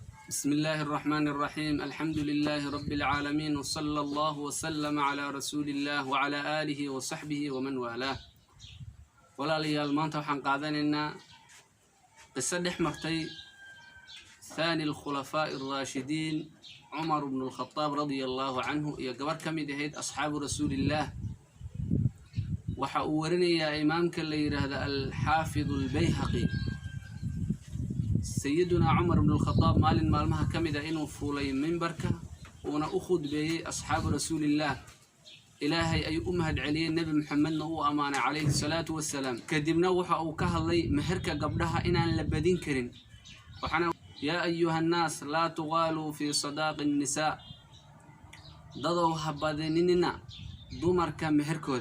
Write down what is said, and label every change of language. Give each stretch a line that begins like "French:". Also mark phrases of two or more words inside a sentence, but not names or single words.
Arabic: بسم الله الرحمن الرحيم. الحمد لله رب العالمين، وصلى الله وسلم على رسول الله وعلى آله وصحبه ومن والاه.
Somali: walaalyaal maanta waxaan qaadanaynaa qiso dhex martay
Arabic: ثاني الخلفاء الراشدين عمر بن الخطاب رضي الله عنه
Somali: iyo gabar ka mid ahayd
Arabic: أصحاب رسول الله.
Somali: waxa uu warinayaa imaamka la yiraahdo al-Xaafid al-Bayhaqi سيدنا عمر بن الخطاب مالin maalmaha ka mid ah inuu fuulay minbarka uuna u khudbeeyay
Arabic: أصحاب رسول الله.
Somali: ilaahay ay u mahad celiyeen nabi maxamedna uu amaanay
Arabic: عليه الصلاة والسلام.
Somali: kadibna waxa uu ka hadlay meherka gabdhaha inaan la badin karin.
Arabic: waxana يا أيها الناس لا تغالوا في صداق النساء,
Somali: dadow ha badinina dumarka meherkooda.